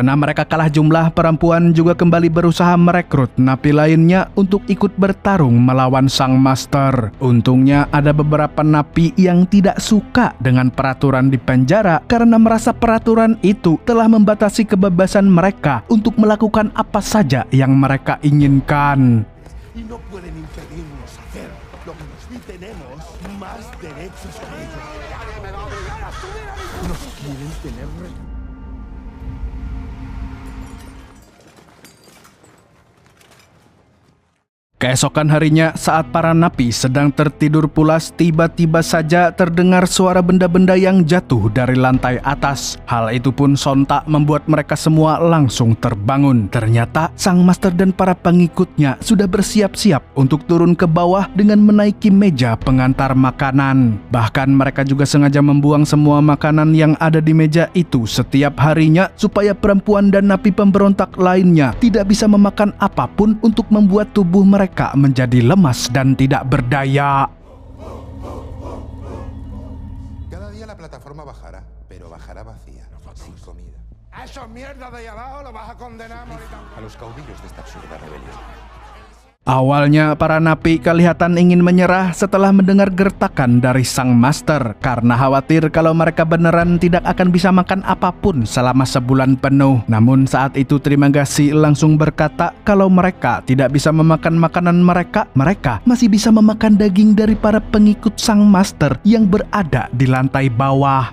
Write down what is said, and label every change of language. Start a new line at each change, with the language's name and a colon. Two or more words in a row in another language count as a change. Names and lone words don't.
Indonesian: Karena mereka kalah jumlah, perempuan juga kembali berusaha merekrut napi lainnya untuk ikut bertarung melawan sang master. Untungnya ada beberapa napi yang tidak suka dengan peraturan di penjara karena merasa peraturan itu telah membatasi kebebasan mereka untuk melakukan apa saja yang mereka inginkan.
Spanish: Y no pueden impedirnos hacer lo que nos tenemos más derechos que ellos. Nos quieren tener.
Indonesian: Keesokan harinya, saat para napi sedang tertidur pulas, tiba-tiba saja terdengar suara benda-benda yang jatuh dari lantai atas. Hal itu pun sontak membuat mereka semua langsung terbangun. Ternyata sang master dan para pengikutnya sudah bersiap-siap untuk turun ke bawah dengan menaiki meja pengantar makanan. Bahkan mereka juga sengaja membuang semua makanan yang ada di meja itu setiap harinya supaya perempuan dan napi pemberontak lainnya tidak bisa memakan apapun untuk membuat tubuh mereka menjadi lemas dan tidak berdaya.
Spanish: Cada día la plataforma bajará, pero bajará vacía, sin comida. A esos mierdas de ahí abajo los vas a condenar a morir. A los caudillos de esta absurda rebelión.
Indonesian: Awalnya para napi kelihatan ingin menyerah setelah mendengar gertakan dari sang master karena khawatir kalau mereka beneran tidak akan bisa makan apapun selama sebulan penuh. Namun saat itu Trimagasi langsung berkata kalau mereka tidak bisa memakan makanan mereka masih bisa memakan daging dari para pengikut sang master yang berada di lantai bawah.